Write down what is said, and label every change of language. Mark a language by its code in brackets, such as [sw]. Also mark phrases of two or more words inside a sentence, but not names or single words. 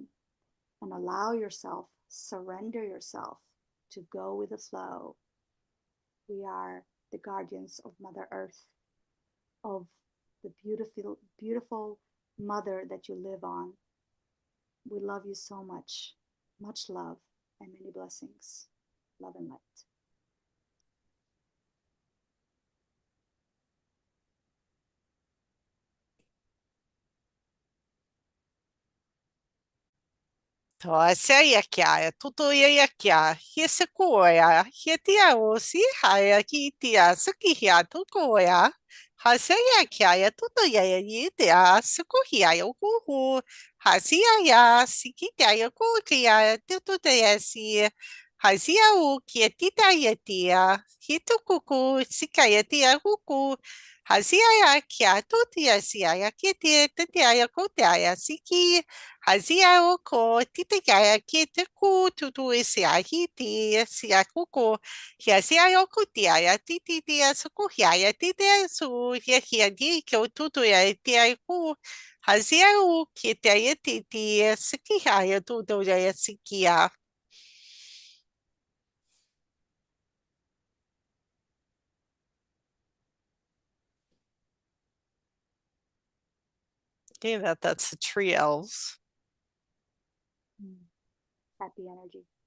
[en] And allow yourself, surrender yourself to go with the flow. We are the guardians of Mother Earth, of the beautiful, beautiful mother that you live on. We love you so much. Much love and many blessings. Love and light. toa se ia kia, tutu ia kia, hie se koea, hie tia o si haia ki tia suki hia tuku ia. Ha se ia kia, tutu ia i tia suku hia o kuhu. Ha si ia, si ki tia i kuhu kia, tutu te ia si. Ha si au kia tita ia tia, hi tukuku, sika ia tia kuku. Ha si ia kia, tutu ia si ia ki tia, tia ia kotea ia siki. Hazia o ko tite kaya ki te ku tutu e se ahiti se a kuko hia se ai o ku tia ya titi tia suku hia ya tite su hia hia di ke o tutu ya te ai ku hazia o ki te ai titi siki hia ya tutu ya siki ya. Okay, that's the tree elves. Happy energy.